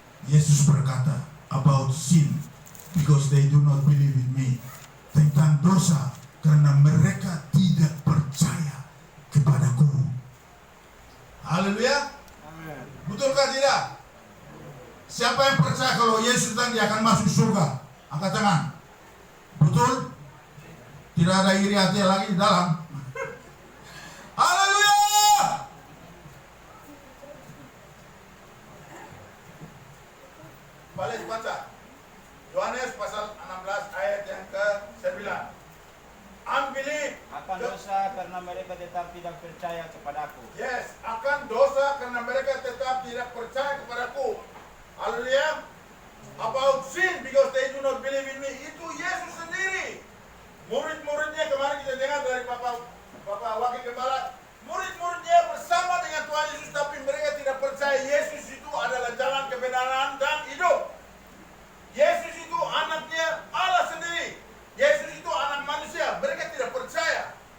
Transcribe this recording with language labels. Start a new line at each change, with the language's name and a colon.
Indonesian: Yesus berkata
English: about sin, because they do not believe in me.
Indonesian: Tentang dosa, karena mereka tidak percaya kepadaku. Haleluya. Amen. Betulkah tidak? Siapa yang percaya kalau Yesus dan dia akan masuk surga? Angkat tangan. Betul? Tidak ada iri hati lagi di dalam. Haleluya. Balik baca. Yohanes pasal 16 ayat yang ke-9. Unbelief. Akan dosa karena mereka tetap tidak percaya kepadaku. Yes, akan dosa karena mereka tetap tidak percaya kepadaku. Haleluya.
English: About sin because they do not believe in me.
Indonesian: Itu Yesus sendiri. Murid-muridnya kemarin kita dengar dari Bapak Wakil Gembala. Murid-muridnya bersama dengan Tuhan Yesus, tapi mereka tidak percaya Yesus itu adalah jalan kebenaran dan hidup. Yesus itu anaknya Allah sendiri. Yesus itu anak manusia. Mereka tidak percaya.